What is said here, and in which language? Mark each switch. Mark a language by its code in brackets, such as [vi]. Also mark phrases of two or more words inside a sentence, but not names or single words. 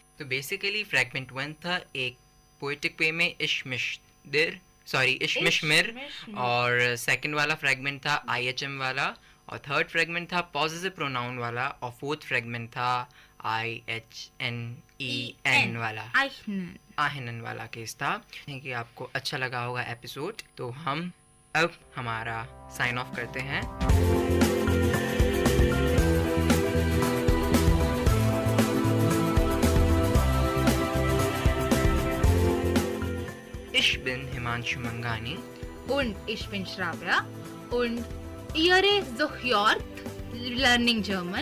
[hi] तो [en] basically fragment [hi] 1 था एक [en] poetic way [hi] में इश्मिशमिर, और सेकंड वाला फ्रैगमेंट था IHM वाला, और [en] third fragment [hi] था [en] possessive pronoun [hi] वाला, और [en] fourth fragment [hi] था IHNEN वाला, आहिनन वाला केस था. कि आपको अच्छा लगा होगा एपिसोड. तो हम अब हमारा [en] sign off [hi] करते हैं. [de] Ich bin Himanshu Mangani. Und ich bin Shravya. Und ihr hört Learning German.